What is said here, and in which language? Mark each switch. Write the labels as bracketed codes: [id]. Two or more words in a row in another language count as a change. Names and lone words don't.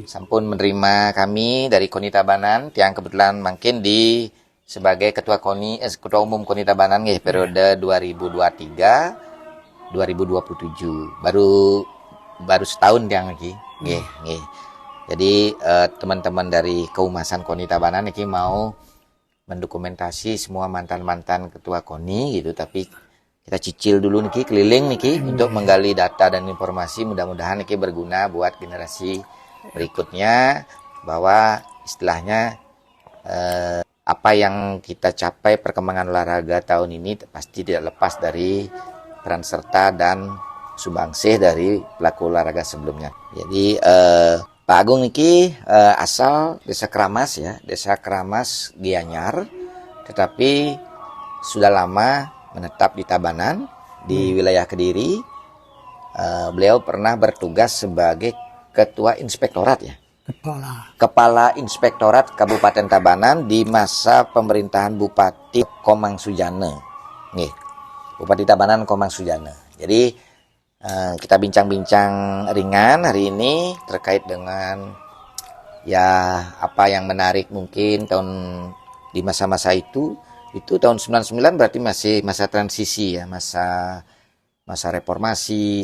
[id] sampun menerima kami dari KONI Tabanan yang kebetulan makin di sebagai ketua KONI ketua umum KONI Tabanan nggih periode 2023 2027 baru setahun yang lagi nggih. Jadi teman-teman dari Keumasan KONI Tabanan niki mau mendokumentasi semua mantan-mantan ketua KONI gitu, tapi kita cicil dulu niki keliling niki untuk menggali data dan informasi, mudah-mudahan niki berguna buat generasi berikutnya bahwa istilahnya apa yang kita capai perkembangan olahraga tahun ini pasti tidak lepas dari peran serta dan sumbangsih dari pelaku olahraga sebelumnya. Jadi Pak Agung niki asal Desa Keramas ya, Desa Keramas Gianyar, tetapi sudah lama menetap di Tabanan di wilayah Kediri. Beliau pernah bertugas sebagai Ketua Inspektorat ya. Kepala Inspektorat Kabupaten Tabanan di masa pemerintahan Bupati Komang Sujana. Nih, Bupati Tabanan Komang Sujana. Jadi kita bincang-bincang ringan hari ini terkait dengan ya apa yang menarik mungkin di masa-masa itu tahun 99 berarti masih masa transisi ya, masa reformasi.